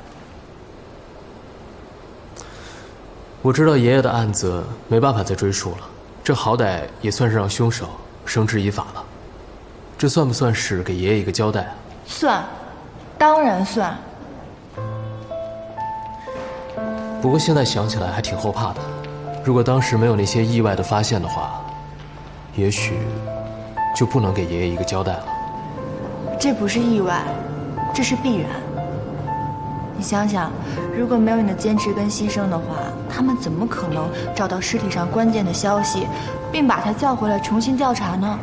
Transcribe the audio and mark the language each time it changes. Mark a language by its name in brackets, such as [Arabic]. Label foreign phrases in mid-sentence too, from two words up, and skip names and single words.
[Chinese] 我知道爺爺的案子沒辦法再追訴了，這好歹也算是讓兇手繩之以法了。這算不算是給爺爺一個交代啊？算，當然算。不過現在想起來還挺後怕的，如果當時沒有那些意外的發現的話， 也许就不能給爺爺一個交代了。這不是意外，這是必然。你想想，如果沒有你的堅持跟犧牲的話，他們怎麼可能找到屍體上關鍵的消息，並把他叫回來重新調查呢？